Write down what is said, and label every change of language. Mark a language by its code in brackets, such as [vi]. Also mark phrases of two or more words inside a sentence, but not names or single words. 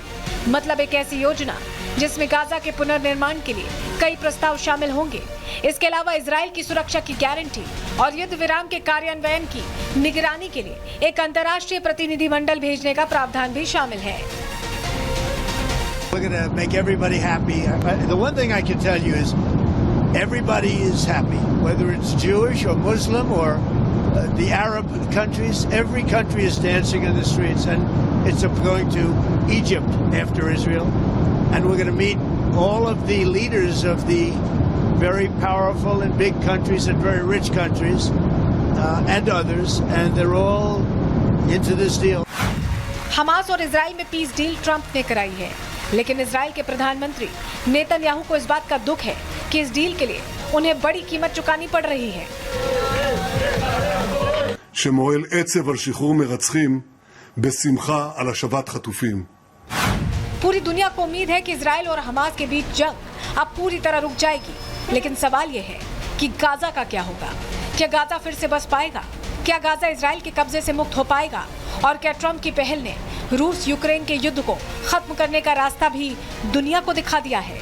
[hi] मतलब एक ऐसी योजना जिसमें गाजा के पुनर्निर्माण के लिए कई प्रस्ताव शामिल होंगे। इसके अलावा इजराइल की सुरक्षा की गारंटी और युद्ध विराम के कार्यान्वयन की निगरानी के लिए एक अंतर्राष्ट्रीय प्रतिनिधिमंडल भेजने का प्रावधान भी शामिल है। [en] We're going to make everybody happy. The one thing I can tell you is everybody is happy, whether it's Jewish or Muslim or the Arab countries. Every country is dancing in the streets, and it's going to Egypt after Israel. And we're going to meet all of the leaders of the very powerful and big countries and very rich countries and others, and they're all into this deal. [hi] हमास और इजराइल में [en] peace deal [hi] ट्रंप ने कराई है, लेकिन इजराइल के प्रधानमंत्री नेतन्याहू को इस बात का दुख है कि इस डील के लिए उन्हें बड़ी कीमत चुकानी पड़ रही है। [he] שמועל עצב על שחרור מרצחים בשמחה על השבת חטופים. [hi] पूरी दुनिया को उम्मीद है कि इजराइल और हमास के बीच जंग अब पूरी तरह रुक जाएगी, लेकिन सवाल यह है कि गाजा का क्या होगा? क्या गाजा फिर से बस पाएगा? क्या गाजा इजराइल के कब्जे से मुक्त हो पाएगा? और क्या ट्रंप की पहल ने रूस यूक्रेन के युद्ध को खत्म करने का रास्ता भी दुनिया को दिखा दिया है?